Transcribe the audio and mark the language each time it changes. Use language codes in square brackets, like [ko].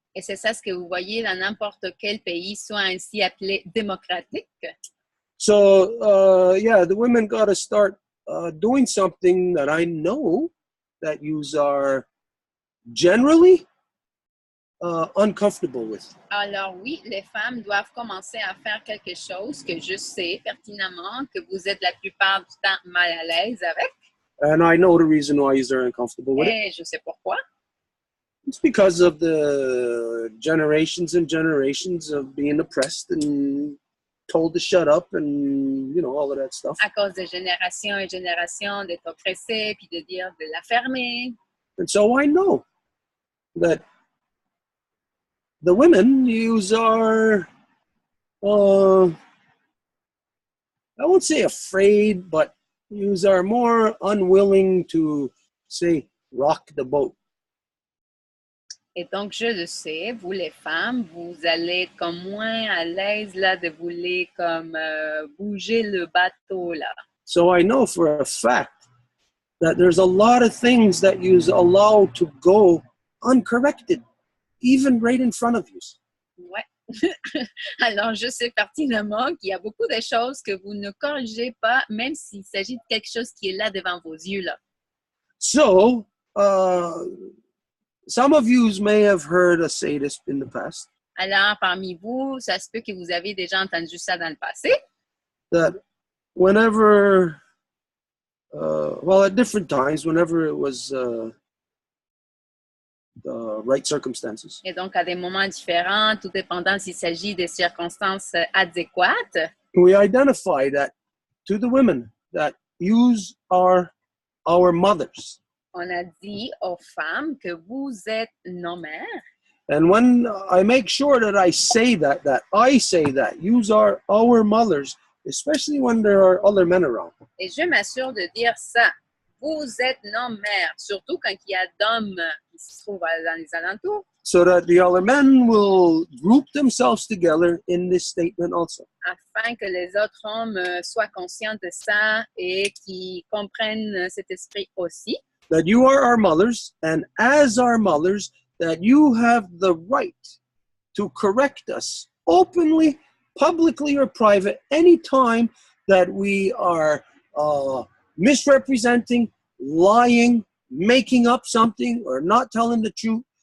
[fr] Et c'est ça ce que vous voyez dans n'importe quel pays, soit ainsi appelé démocratique. [en] So, yeah, the women got to start doing something that I know that yous are generally uncomfortable with. [fr] Alors oui, les femmes doivent commencer à faire quelque chose que je sais pertinemment que vous êtes la plupart du temps mal à l'aise avec. [en] And I know the reason why yous are uncomfortable with it. [fr] Et je sais pourquoi. [en] It's because of the generations and generations of being oppressed and told to shut up and, you know, all of that stuff. [fr] À cause de générations et générations d'être oppressés puis de dire de la fermer. [en] And so I know that the women, yous are, I won't say afraid, but yous are more unwilling to, say, rock the boat. [fr] Et donc, je le sais, vous les femmes, vous allez être comme moins à l'aise là de vouloir comme bouger le bateau là. [en] So I know for a fact that there's a lot of things that yous allow to go uncorrected, even right in front of you. [fr] Ouais. Alors, je sais pertinemment qu'il y a beaucoup de choses que vous ne corrigez pas, même s'il s'agit de quelque chose qui est là devant vos yeux là. [en] So, some of yous may have heard us say this in the past, [fr] Alors, parmi vous, ça se peut que vous avez déjà entendu ça dans le passé. [en] that whenever, well, at different times, whenever it was the right circumstances, [fr] Et donc, à des moments différents, tout dépendant s'il s'agit des circonstances adéquates, [en] we identify that to the women that yous are our mothers. [fr] on a dit aux femmes que vous êtes nos mères. [en] And when I make sure that I say that yous are our mothers, especially when there are other men around. [fr] Et je m'assure de dire ça. Vous êtes nos mères, surtout quand il y a d'hommes qui se trouvent dans les alentours, [en] So that the other men will group themselves together in this statement also. [fr] afin que les autres hommes soient conscients de ça et qui comprennent cet esprit aussi. [en] That you are our mothers, and as our mothers, that you have the right to correct us openly, publicly, or private, anytime that we are misrepresenting, lying, making up something, or not telling the truth.